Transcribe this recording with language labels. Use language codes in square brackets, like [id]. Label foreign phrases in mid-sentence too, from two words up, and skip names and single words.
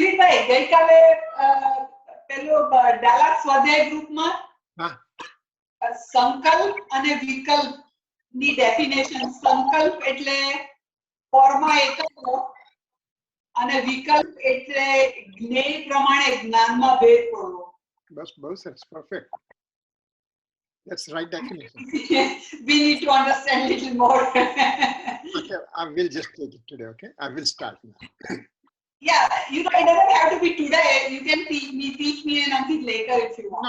[gu] સ્વાધ્યાય, ગઈકાલે પેલો Dallas સ્વાધ્યાય ગ્રુપ માં સંકલ્પ અને વિકલ્પ ની ડેફિનેશન. સંકલ્પ એટલે ફોર્મા એકત્વ અને વિકલ્પ એટલે જ્ઞેય પ્રમાણે જ્ઞાનમાં ભેદ પડવો. બસ બહુ સરસ, perfect. [en] That's right definition. We need to understand a little more. Okay, I will just take it today, okay? I will start now. Yeah, you know, it doesn't have to be today. You can teach me and Ankit later if you want.